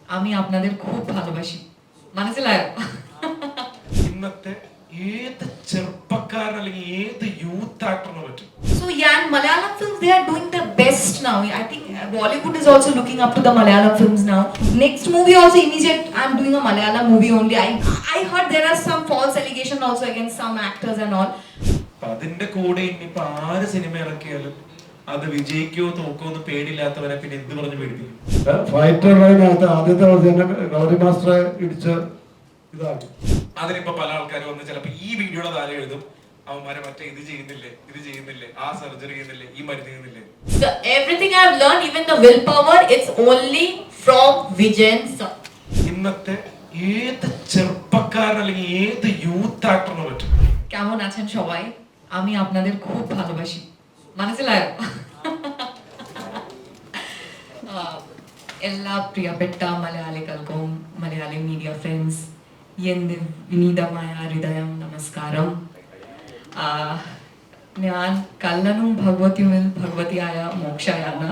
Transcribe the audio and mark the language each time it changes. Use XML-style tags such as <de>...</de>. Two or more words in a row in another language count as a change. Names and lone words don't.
<bn>আমি আপনাদের খুব ভালোবাসি മനസ്സിലായോ</bn> <ml>ഇന്നത്തെ ഏത് ചെറുപ്പക്കാരൻ അല്ലെങ്കിൽ ഏത്</ml> <en>youth actor-ന്</en> <ml>പറ്റും.</ml> <en>So yeah, and Malayalam films, they are doing the best now. I think Bollywood is also looking up to the Malayalam films now. Next movie also immediate. I'm doing a Malayalam movie only. I heard there are some false allegations also against some actors and all.</en> <ml>അപ്പൊ അതിന്റെ കൂടെ ഇനിയിപ്പോ ആര് സിനിമ ഇറക്കിയാലും അത് വിജയിക്കോ തോക്കോ എന്ന് പേടിയില്ലാത്തവരെ പിന്നെ എന്ത് പറഞ്ഞ് പേടിപ്പിക്കും. ഫൈറ്ററിനകത്ത് ആദ്യത്തെ തന്നെ കളരി മാസ്റ്ററെ ഇടിച്ച് ഇതാക്കി. അതിനിപ്പോ പല ആൾക്കാരും വന്ന് ചിലപ്പോ ഈ വീഡിയോയുടെ താഴെ എഴുതും, അവന്മാരെ മറ്റേ ഇത് ചെയ്യുന്നില്ലേ, ആ സർജറി ചെയ്യുന്നില്ലേ, ഈ മരുന്ന് ചെയ്യുന്നില്ലേ.</ml> <en>Everything I have learned, even the willpower, it's only from Vijayan sir.</en> <ml>ഇന്നത്തെ ഏത് ചെറുപ്പക്കാരൻ അല്ലെങ്കിൽ ഏത്</ml> <en>youth actor-ന്</en> <ml>പറ്റും.</ml> <bn>কেমন আছেন সবাই? আমি আপনাদের খুব ভালোবাসি</bn> <ml>മനസ്സിലായോ എല്ലാ പ്രിയപ്പെട്ട മലയാളികൾക്കും മലയാളി</ml> <en>media friends</en> <ml>എൻ്റെ വിനീതമായ ഹൃദയം നമസ്കാരം. ഞാൻ കള്ളനും ഭഗവതിയുമിൽ ഭഗവതിയായ മോക്ഷയാണ്.</ml>